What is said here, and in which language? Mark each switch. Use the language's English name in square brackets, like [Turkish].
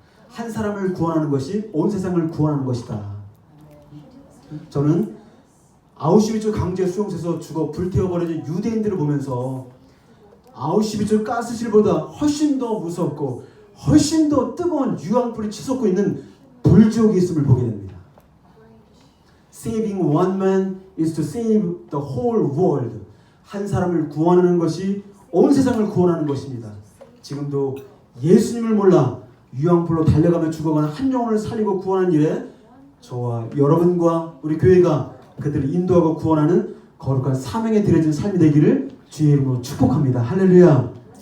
[Korean] 한 사람을 구원하는 것이 온 세상을 구원하는 것이다. 저는 아우슈비츠 강제 수용소에서 죽어 불태워버려진 유대인들을 보면서 아우슈비츠 가스실보다 훨씬 더 무섭고 훨씬 더 뜨거운 유황불이 치솟고 있는 불지옥이 있음을 보게 됩니다. [English] Saving one man is to save the whole world. [Korean] 한 사람을 구원하는 것이 온 세상을 구원하는 것입니다. 지금도 예수님을 몰라 유황불로 달려가며 죽어가는 한 영혼을 살리고 구원하는 일에 저와 여러분과 우리 교회가 그들을 인도하고 구원하는 거룩한 사명에 드려진 삶이 되기를 주의 이름으로 축복합니다. 할렐루야.